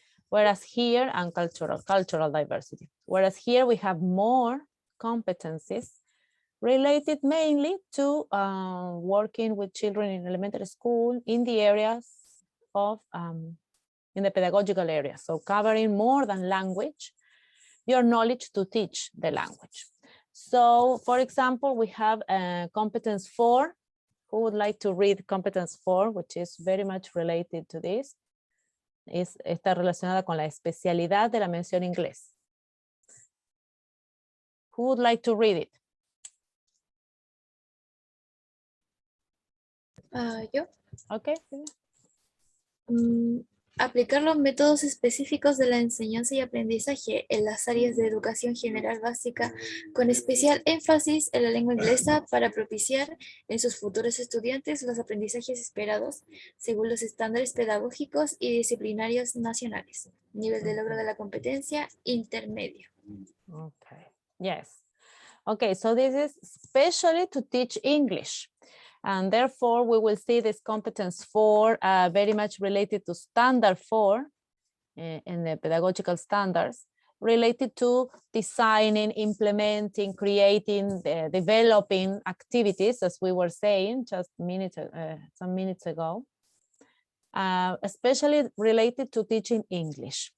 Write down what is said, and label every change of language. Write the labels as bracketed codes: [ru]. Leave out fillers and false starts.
[en] Whereas here, and cultural diversity. Whereas here we have more competencies related mainly to working with children in elementary school in the areas of, in the pedagogical area. So covering more than language, your knowledge to teach the language. So for example, we have competence 4. Who would like to read competence 4, which is very much related to this? [es] Está relacionada con la especialidad de la mención inglés. [en] Who would like to read it? [es] Yo. [en] Okay. [es] Aplicar los métodos específicos de la enseñanza y aprendizaje en las áreas de educación general básica, con especial énfasis en la lengua inglesa para propiciar en sus futuros estudiantes los aprendizajes esperados según los estándares pedagógicos y disciplinarios nacionales. Nivel de logro de la competencia intermedio. [en] Okay. Yes. Okay, so this is especially to teach English. And therefore, we will see this competence 4 very much related to standard 4 in the pedagogical standards, related to designing, implementing, creating, developing activities, as we were saying just some minutes ago, especially related to teaching English.